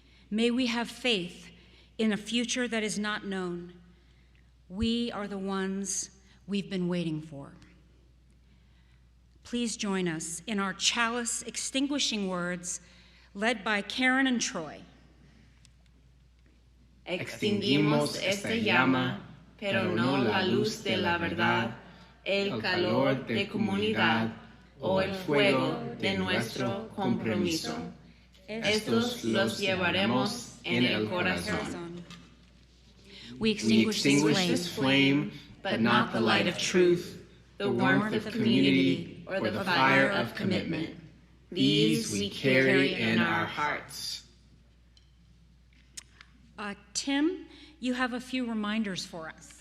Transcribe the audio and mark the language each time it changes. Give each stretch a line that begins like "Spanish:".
English: May we have faith in a future that is not known. We are the ones we've been waiting for. Please join us in our chalice extinguishing words led by Karen and Troy.
Spanish: Extinguimos esta llama, pero no la luz de la verdad, el calor de comunidad o el fuego de nuestro compromiso. Estos los llevaremos en el corazón.
English: We extinguish this flame, but not the light of truth, the warmth of community, or the fire of commitment. These we carry in our hearts. Tim, you have a few reminders for us.